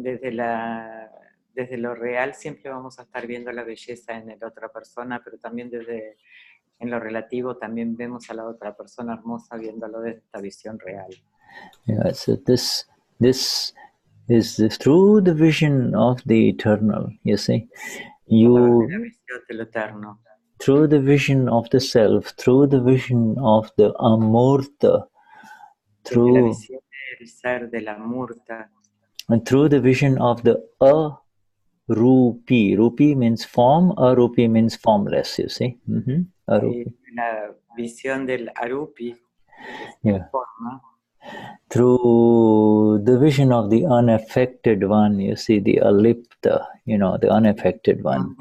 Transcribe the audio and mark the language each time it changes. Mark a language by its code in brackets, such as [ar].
[es] Desde lo real siempre vamos a estar viendo la belleza en la otra persona, pero también en lo relativo también vemos a la otra persona hermosa viéndolo desde esta visión real. [en] Yeah, so this is through the vision of the eternal, you see. [es] La visión de lo eterno. [en] Through the vision of the self, through the vision of the amurta, [es] Desde la visión del ser de la murta, [en] and through the vision of the arupi. Rupi means form, arupi means formless, you see. [sa] Arupi. [es] La visión del arupi, [en] Yeah. [es] forma. [en] Through the vision of the unaffected one, you see, the alipta, you know, the unaffected one.